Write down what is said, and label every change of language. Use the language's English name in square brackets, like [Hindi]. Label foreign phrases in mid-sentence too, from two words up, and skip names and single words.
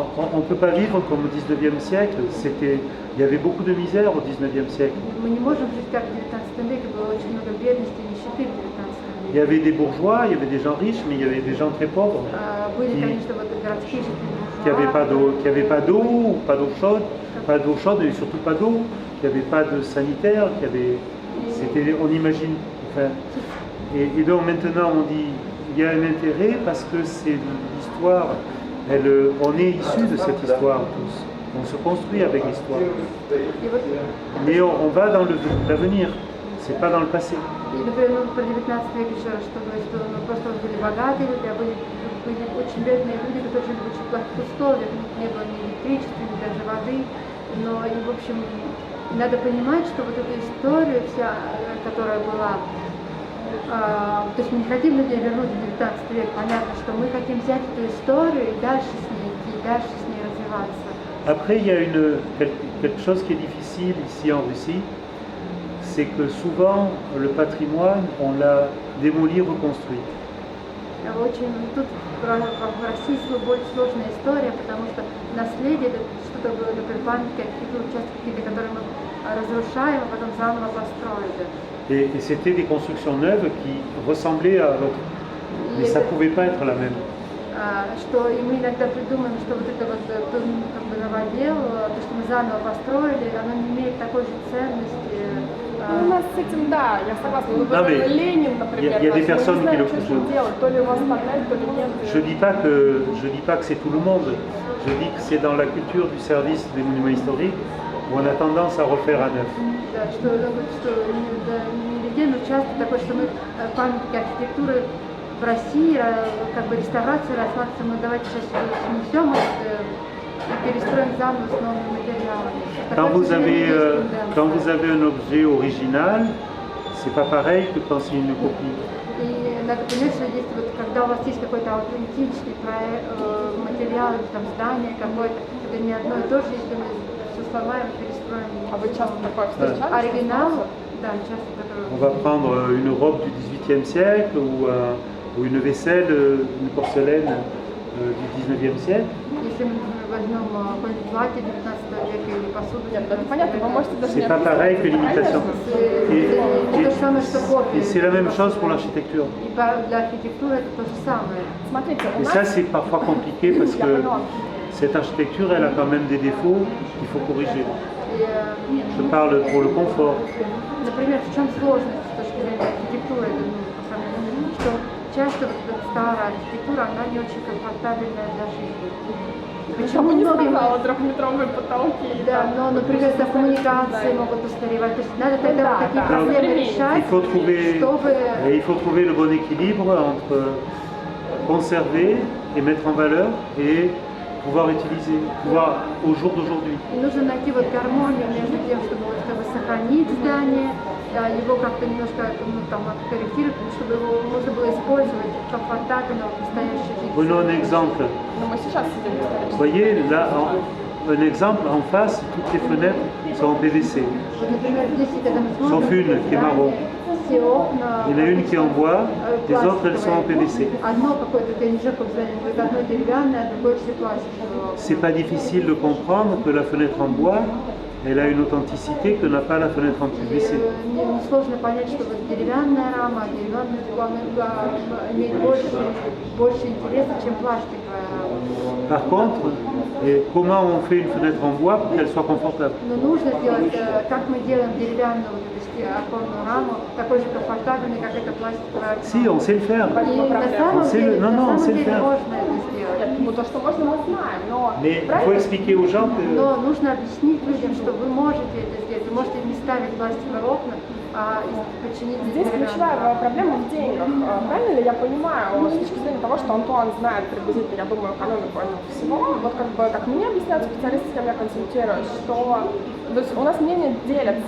[French] On ne peut pas vivre comme au 19e siècle, il y avait beaucoup de misère au 19e siècle. [Russian] Мы не можем жить как в 19 веке, было очень много бедности и нищеты в 19 веке. [French] Il y avait des bourgeois, il y avait des gens riches, mais il y avait des gens très pauvres. [Russian] Были, конечно, вот городские жители, [French] Qui n'avaient pas d'eau, pas d'eau chaude, et surtout pas d'eau, qui n'avaient pas de sanitaire, on imagine. Enfin, et donc maintenant on dit il y a un intérêt parce que c'est l'histoire, on est issus de cette histoire tous. On se construit avec l'histoire. Mais on va dans l'avenir, c'est pas dans le passé. [Russian] И, например, про 19 век еще раз, что говорить, что просто были богатые люди, а были очень бедные люди, которые жили в очень плохих условиях, у них не было ни электричества, ни даже воды. Но, и, в общем, надо понимать, что вот эту историю вся, которая была, то есть мы не хотим людей вернуть в 19 век, понятно, что мы хотим взять эту историю и дальше с ней идти, и дальше с ней развиваться. [French] Après, il y a quelque chose qui est difficile ici en Russie, c'est que souvent le patrimoine, on l'a démoli, reconstruit. [Russian] Очень тут в России более сложная история, потому что наследие это что-то было, например, памятники, какие-то участки, которые мы разрушаем, а потом заново построили. [French] Et c'était des constructions neuves qui ressemblaient à l'autre, mais ça ne pouvait pas être la même. [Russian] Что и мы иногда придумаем, что вот это вот как бы новодел, то, что мы заново построили, оно не имеет такой же ценности. Ну, у нас с этим, да, я согласна. Ну, Ленин, например, [French] il y a des personnes qui le font. [Russian] То ли его оставлять, то ли нет. [French] Je dis pas que c'est tout le monde. Je dis que c'est dans la culture du service des monuments historiques où on a tendance à refaire à neuf. [Russian] Да, что не везде, но часто такое, что мы памятники архитектуры в России, как бы реставрация рассматриваем, ну давайте сейчас снесем и перестроим заново с новыми материалами. [French] Quand vous avez un objet original, c'est pas pareil que quand c'est une copie. [Russian] И надо понять, что здесь вот, когда у вас есть какой-то аутентичный материал, там здание какое-то, это не одно и то же, если мы все сломаем и перестроим. А вы часто такое встречали? Оригинал, да, часто такое. [French] On va prendre une robe du XVIIIe siècle ou une vaisselle, une porcelaine du XIXe siècle. [Russian] Если мы возьмем какое-нибудь платье 19 века или посуду, нет, это понятно, вы можете даже [French] c'est pas pareil que l'imitation. Et c'est la même chose pour l'architecture. [Russian] И для архитектуры это то же самое. Смотрите, [French] Et ça c'est parfois compliqué parce que cette architecture elle a quand même des défauts qu'il faut corriger. Je parle pour le confort. [Russian] Например, в чем сложность с точки зрения архитектуры, что часто старая архитектура, она не очень комфортабельная для жизни. Почему не сказала трехметровые потолки? Да, но, например, за коммуникации могут устаревать. То есть надо тогда такие проблемы решать, [French] il faut trouver le bon équilibre entre conserver et mettre en valeur et pouvoir utiliser, pouvoir au jour d'aujourd'hui. [Russian] И нужно найти вот гармонию между тем, чтобы вот, как бы, сохранить здание, его как-то немножко корректировать, чтобы его можно было использовать комфортабельно в настоящей жизни. [French] Prenons un exemple. Vous voyez, là, un exemple, en face, toutes les fenêtres sont en PVC. Sauf une qui est marron. Il y en a une qui est en bois, les autres elles sont en PVC. C'est pas difficile de comprendre que la fenêtre en bois, elle a une authenticité que n'a pas la fenêtre en PVC. [Russian] Несложно понять, что вот деревянная рама, деревянное стекло, она имеет больше интереса, чем пластиковая рама. [French] Par contre, comment on fait une fenêtre en bois pour qu'elle soit confortable? [Russian] Но нужно сделать, как мы делаем деревянную вот эту оконную раму, такой же комфортабельной, как эта пластиковая окно. [French] Si, on sait le faire. [Russian] И на самом деле, [French] on sait le faire. [Russian] можно это сделать. Ну, то, что можно, мы знаем, но... [French] Mais il faut expliquer aux gens que [Russian] Но нужно объяснить людям, что вы можете это сделать. Вы можете не ставить пластиковые окна, а починить Здесь ключевая проблема в деньгах. Правильно ли я понимаю, с точки зрения того, что Антуан знает приблизительно, я думаю, экономику этого всего, вот как мне объясняют специалисты, с кем я консультируюсь, что то есть у нас мнения делятся.